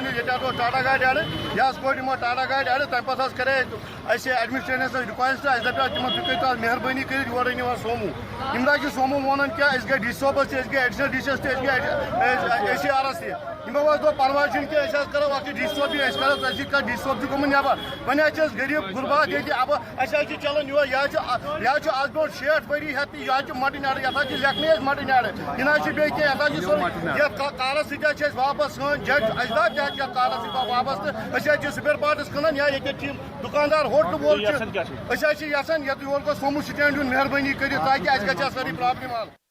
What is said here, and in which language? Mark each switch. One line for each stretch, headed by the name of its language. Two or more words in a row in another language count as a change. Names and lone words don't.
Kashmiri: یہ ٹاٹا گاڑی اڑ یہ کوٹ ٹاٹا گاڑی اڑ تمہ پتہ کرے ایڈمنسٹریشنس رِکویسٹ اَسہِ دپیو تِمن تُہۍ کٔرِو مہربٲنی کٔرِتھ یورٕ أنِو سومو. ییٚمہِ دۄہ چھِ سومو وَنان کیٛاہ أسۍ گٔے ڈی سی صٲبس تہِ أسۍ گٔے
English: Additional DC
Kashmiri: یس تہِ أسۍ گٔے اے سی آرس تہِ. یِمو حظ دوٚپ پرواے چھُنہٕ کینٛہہ أسۍ حظ کرو اکھ ڈی سی صٲب یہِ أسۍ کرو تۄہہِ سۭتۍ کتھ ڈی سی صٲب چھُ گوٚمُت نٮ۪بر. وۄنۍ حظ چھِ أسۍ غریٖب غُربات ییٚتہِ اَسہِ حظ چھِ چلان یورٕ یہِ حظ چھُ آز برونٛٹھ 60 ؤری ہٮ۪تھ تہِ یہِ حظ چھُ مٹن اڈٕ یتھ حظ چھِ لیکھنٕے أسۍ مٹن اڈٕ یہِ نہ حظ چھِ بیٚیہِ کینٛہہ یتھ حظ چھِ سورُے یتھ کارس سۭتۍ حظ چھِ أسۍ واپس سٲنۍ جج اجداد تہِ حظ چھِ یتھ کارس سۭتۍ واپس تہٕ أسۍ حظ چھِ
English: spare parts
Kashmiri: کٕنان یا ییٚتہِ چھِ دُکاندار ہوٹل وول چھِ أسۍ حظ چھِ یژھان یتھ یور گوٚژھ سومو سٹینڈ یُن مہربٲنی کٔرِتھ تاکہِ اَسہِ گژھِ سٲرٕے پرابلم حل.